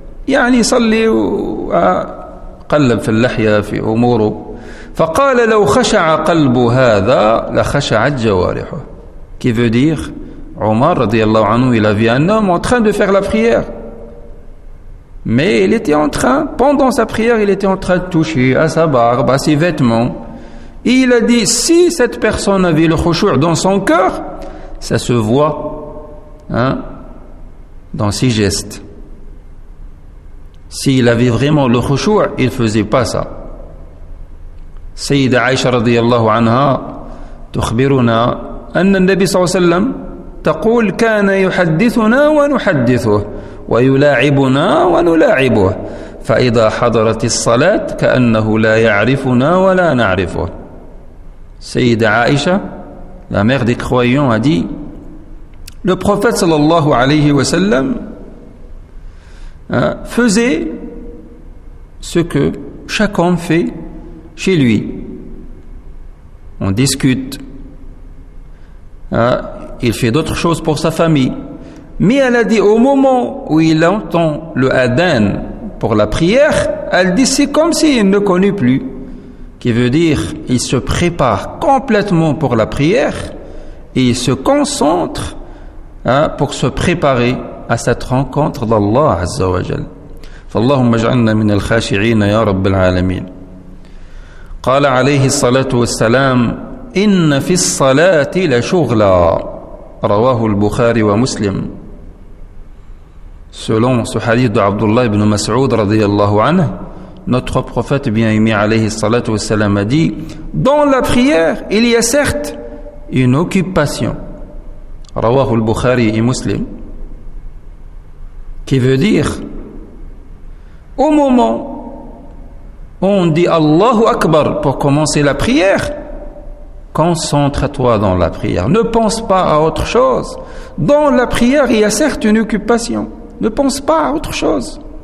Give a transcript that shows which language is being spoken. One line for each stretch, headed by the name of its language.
Arabic: يعني يصلي وقلب في اللحية في أموره فقال لو خشع قلب هذا لخشعت جوارحه
French: qui veut dire Omar radiyallahu anhu il a vu un homme en train de faire la prière mais il était en train pendant sa prière il était en train de toucher à sa barbe à ses vêtements et il a dit si cette personne avait le khushu' dans son cœur ça se voit dans ses gestes. S'il avait vraiment le khushu', il ne faisait pas ça.
Arabic: Sayyida Aïcha radiyallahu anha تخبرنا أن النبي صلى الله عليه وسلم تقول كان يحدثنا ونحدثه ويلاعبنا ونلاعبه فإذا حضرت الصلاة كأنه لا يعرفنا ولا نعرفه.
French: Sayyida Aïcha, la mère des croyants, a dit le prophète sallallahu alayhi wa sallam faisait ce que chaque homme fait chez lui. On discute. Il fait d'autres choses pour sa famille. Mais elle a dit au moment où il entend le adhan pour la prière, elle dit c'est comme s'il ne connaît plus. Qui veut dire il se prépare complètement pour la prière et il se concentre pour se préparer à cette rencontre d'Allah Azza wa Jal.
Arabic: فاللهم اجعلنا من الخاشعين يا رب العالمين. قال عليه الصلاة والسلام إن في الصلاة لشغلا رواه البخاري ومسلم.
French: Selon ce hadith de Abdullah ibn Mas'ud radiyallahu anhu, notre prophète bien-aimé alayhi salatu wassalam a dit dans la prière il y a certes une occupation.
Arabic: رواه البخاري et Muslim.
French: Qui veut dire au moment où on dit Allahu Akbar pour commencer la prière, concentre-toi dans la prière, ne pense pas à autre chose. Dans la prière il y a certes une occupation, ne pense pas à autre chose.